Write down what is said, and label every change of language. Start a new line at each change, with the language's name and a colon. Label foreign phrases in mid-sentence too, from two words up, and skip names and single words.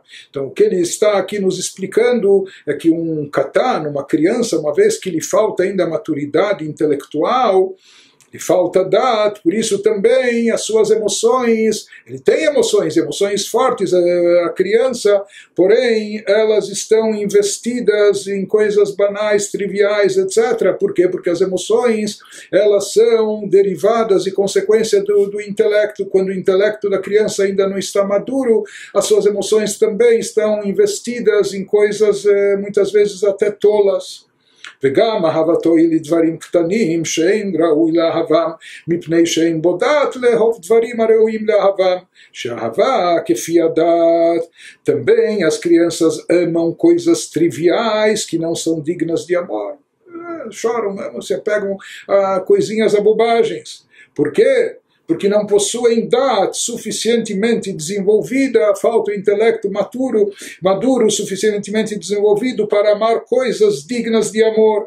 Portuguese: Então, o que ele está aqui nos explicando é que um katan, uma criança, uma vez que lhe falta ainda a maturidade intelectual, lhe falta dat, por isso também as suas emoções, ele tem emoções fortes, a criança, porém elas estão investidas em coisas banais, triviais, etc. Por quê? Porque as emoções, elas são derivadas e consequência do intelecto. Quando o intelecto da criança ainda não está maduro, as suas emoções também estão investidas em coisas muitas vezes até tolas.
Hebrew: וגם אהבתו היא לדברים קטנים שאין ראוי לאהבם מפני שאין בו דעת לאהוב דברים הראויים לאהבם שאהבה כפי הדעת.
Portuguese: Também as crianças amam coisas triviais que não são dignas de amor, choram, se apegam a coisinhas, a bobagens. Por quê? Porque não possuem dat suficientemente desenvolvida, falta o intelecto maduro suficientemente desenvolvido para amar coisas dignas de amor.